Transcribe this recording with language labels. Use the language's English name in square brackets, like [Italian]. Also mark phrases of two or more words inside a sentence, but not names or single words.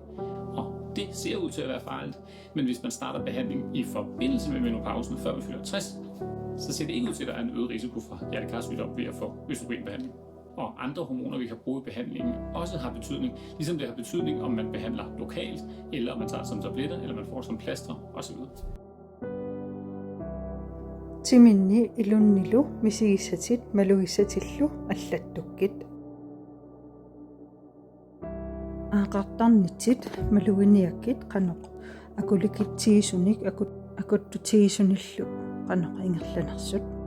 [Danish] Og det ser ud til at være farligt. Men hvis man starter behandlingen i forbindelse med menopausen, før vi fylder 60, så ser det ikke ud til, at der er en øget risiko for hjertekarsygdom ved at få østrogenbehandling. Og andre hormoner, vi kan bruge i behandlingen, også har betydning, ligesom det har betydning, om man behandler lokalt, eller om man tager det som tabletter, eller man får det som plaster osv. [Kalaallisut] Timinni ilunnilu misigisatit malugisatillu allattukkit. Aaqartarnitit maluiniakkit qanuq akulikittiisunik akuttutiisunillu qanuq ingerlanersut.